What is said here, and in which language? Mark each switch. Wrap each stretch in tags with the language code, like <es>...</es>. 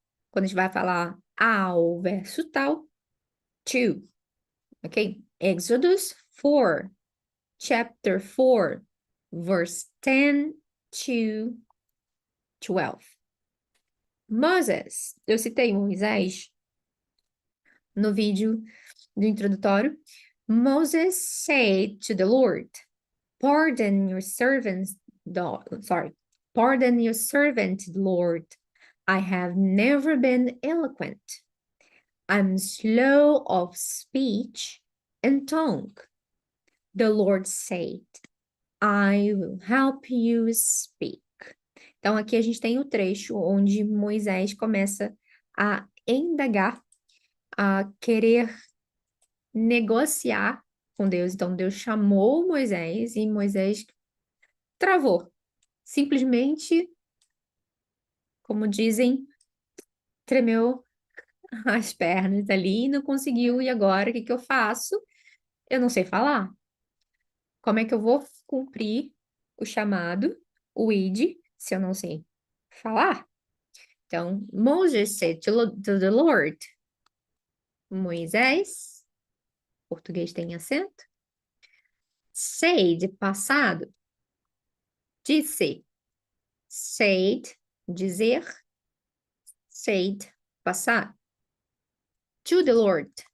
<pt>Quando a gente vai falar ao verso tal, to, ok?</pt> <en>Exodus 4, chapter 4, verse 10 to 12.</en> <pt>Moses, eu citei Moisés no vídeo do introdutório.</pt> <en>Moses said to the Lord, pardon your servant, Lord. I have never been eloquent. I'm slow of speech and tongue. The Lord said, I will help you speak.</en> <pt>Então, aqui a gente tem o trecho onde Moisés começa a indagar, a querer negociar com Deus. Então, Deus chamou Moisés e Moisés travou. Simplesmente, como dizem, tremeu as pernas ali e não conseguiu. E agora, o que que eu faço? Eu não sei falar. Como é que eu vou cumprir o chamado, o id, se eu não sei falar?</pt> <en>Então, Moses said to the Lord.</en> <pt>Moisés, português tem acento. Said, passado. Disse.</pt> <en>Said, dizer. Said, passado. To the Lord.</en>